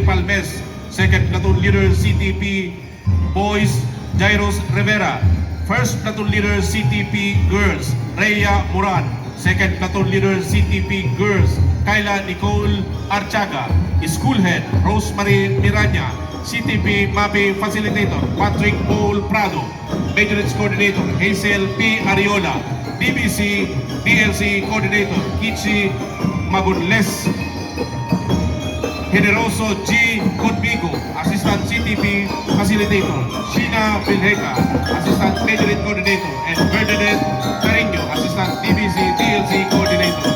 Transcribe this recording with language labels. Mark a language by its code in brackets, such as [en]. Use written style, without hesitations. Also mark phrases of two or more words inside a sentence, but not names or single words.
[en] Palmes. Second Platoon Leader, CTP Boys, Jairos Rivera. First Platoon Leader, CTP Girls, Rhea Moran. Second Platoon Leader, CTP Girls, Kayla Nicole Archaga. School Head, Rosemary Miranya. CTP MAPI Facilitator, Patrick Paul Prado. Majorage Coordinator, Hazel P. Ariola. DBC DLC Coordinator, Kichi Magunles. Generoso G. Conmigo, Assistant CTP Facilitator, Sheena Vilheca, Assistant Majorate Coordinator, and Bernadette Carino, Assistant DBC DLC Coordinator.